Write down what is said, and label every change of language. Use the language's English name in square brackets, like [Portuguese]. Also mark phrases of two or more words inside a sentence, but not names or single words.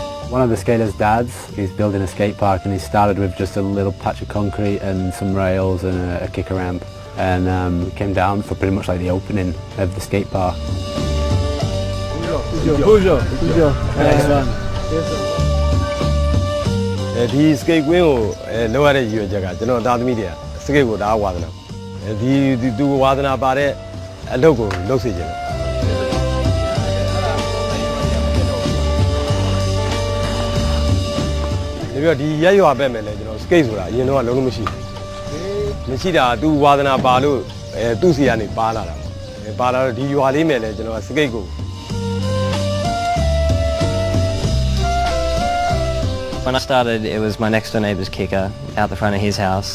[English] One of the skaters' dads, he's building a skate park and he started with just a little patch of concrete and some rails and a kicker ramp. And we came down for pretty much like the opening of the skate park. Bonjour. Nice one. [Burmese] ဒီစကိတ်ကွင်းကိုလောက်ရတဲ့ရည်ရွယ်ချက်ကကျွန်တော်သားသမီးတွေကစကိတ်ကိုဒါဝါသနာဒီသူဝါသနာပါတဲ့အလုပ်ကိုလုပ်စေချင်တယ်ပြီးတော့ဒီရက်ရွာပဲမယ်လေကျွန်တော်စကိတ်ဆိုတာအရင်တော့လုံးလုံးမရှိတာသူဝါသနာပါလို့သူ့စီကနေပါလာတာပါလာတော့ဒီရွာလေးမယ်လေကျွန်တော်စကိတ်ကို [English] When I started, it was my next door neighbour's kicker out the front of his house.